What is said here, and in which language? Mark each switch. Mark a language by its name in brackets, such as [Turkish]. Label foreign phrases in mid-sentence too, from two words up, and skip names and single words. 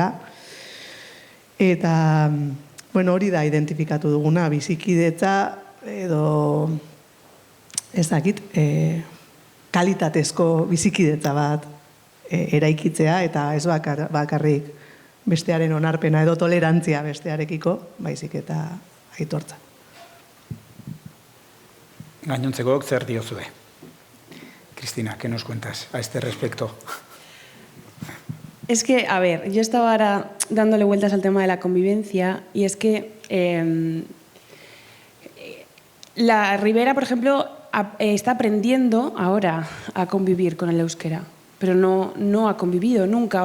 [Basque] Eta, hori da identifikatu duguna, bizikidetza edo ezakit, kalitatezko bizikidetza bat eraikitzea eta ez bakarrik bestearen onarpena edo tolerantzia bestearekiko, baizik eta aitortza. Gainontzeko zer diozue? [Spanish] Cristina, ¿qué nos cuentas a este respecto? Es que, a ver, yo estaba ahora dándole vueltas al tema de la convivencia y es que la Ribera, por ejemplo, está aprendiendo ahora a convivir con el euskera, pero no ha convivido nunca.